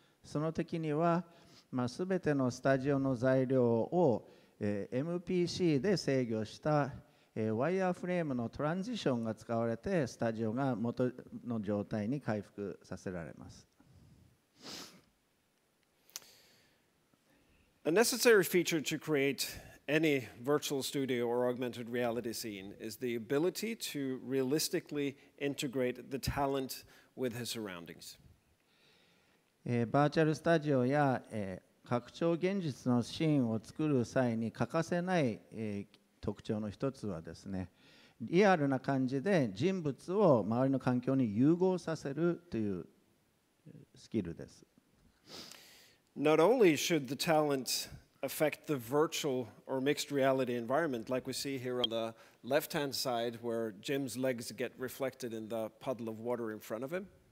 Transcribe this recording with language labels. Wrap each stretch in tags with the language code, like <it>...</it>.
<ja>その時には、すべてのスタジオの材料をMPC で制御したワイヤーフレームのトランジションが使われてスタジオが元の状態に回復させられます。</ja> <en>A necessary feature to create any virtual studio or augmented reality scene is the ability to realistically integrate the talent with his surroundings.</en> <ja>バーチャルスタジオや拡張現実のシーンを作る際に欠かせない特徴の一つはですね、リアルな感じで人物を周りの環境に融合させるというスキルです。</ja> <en>Not only should the talent affect the virtual or mixed reality environment, like we see here on the left-hand side, where Jim's legs get reflected in the puddle of water in front of him.</en>